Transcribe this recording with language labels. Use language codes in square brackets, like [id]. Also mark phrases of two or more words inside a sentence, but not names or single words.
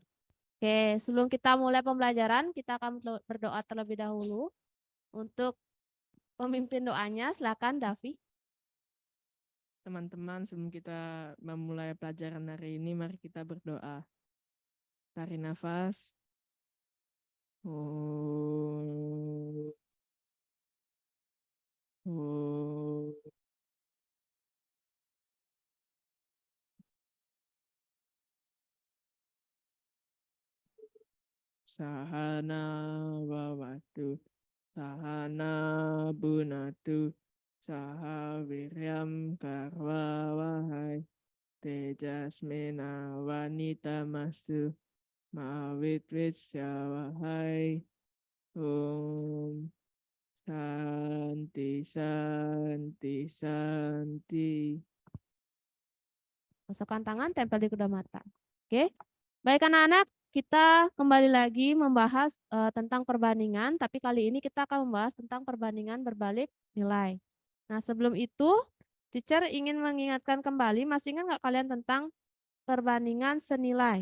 [id] Oke, sebelum kita mulai pembelajaran, kita akan berdoa terlebih dahulu. Untuk pemimpin doanya, silakan Davi. Teman-teman, sebelum kita memulai pelajaran hari ini, mari kita berdoa. Tarik nafas. Oh. Oh. [sa] Sahana wawatu, sahana bunatu, saha wiryam karwa wahai, tejasmena wanita masu, mawit wahai, om santi santi santi. [id] Masukkan tangan, tempel di kedua mata. Oke, baik anak-anak, kita kembali lagi membahas tentang perbandingan, tapi kali ini kita akan membahas tentang perbandingan berbalik nilai. Nah, sebelum itu, teacher ingin mengingatkan kembali, masih ingat nggak kalian tentang perbandingan senilai?